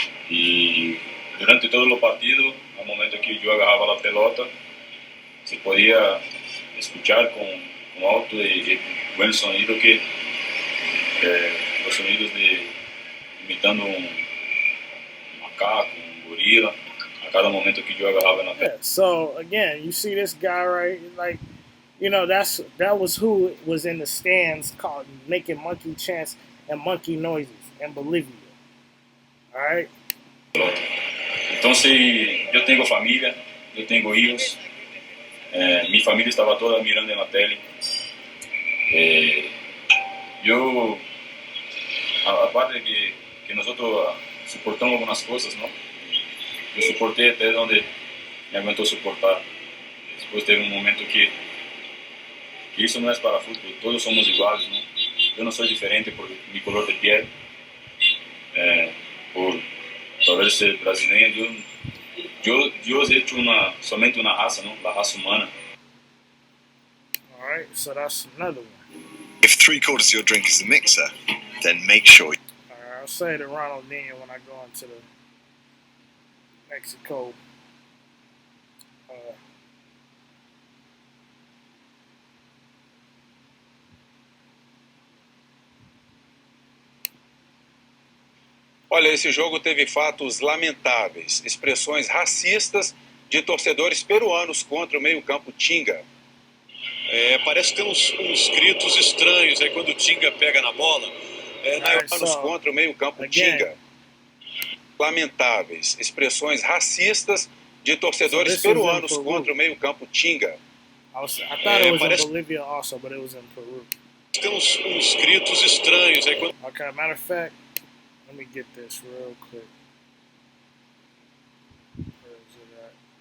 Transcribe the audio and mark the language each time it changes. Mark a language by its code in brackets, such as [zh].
[es] Y durante todos los partidos, al momento que yo agarraba la pelota, se podía escuchar con alto y buen sonido que los sonidos de imitando un macaco, un gorila, a cada momento que yo agarraba en la pelota. [en] So again, you see this guy, right? Like, you know, that was who was in the stands making monkey chants and monkey noises in Bolivia. All right. [es] Entonces, yo tengo familia, yo tengo hijos, mi familia estaba toda mirando en la tele. Yo, aparte de que nosotros soportamos algunas cosas, ¿no? Yo soporté desde donde me aguantó soportar. Después de un momento que eso no es para fútbol, todos somos iguales, ¿no? Yo no soy diferente por mi color de piel, por ser brasileño. Dios ha hecho solamente una raza, ¿no? La raza humana. [en] All right, so that's another one. If 3/4 of your drink is a mixer, then make sure. I'll say to Ronaldinho when I go into the Mexico. [pt] Olha, esse jogo teve fatos lamentáveis, expressões racistas de torcedores peruanos contra o meio-campo Tinga. Parece que tem uns gritos estranhos aí quando o Tinga pega na bola. Peruanos contra o meio-campo Tinga. Lamentáveis, expressões racistas de torcedores peruanos contra o meio-campo Tinga. [en] I thought it was in Bolivia also, but it was in Peru. [pt] Tem uns gritos estranhos aí quando... [en] Okay, matter of fact, let me get this real quick. Where is it at?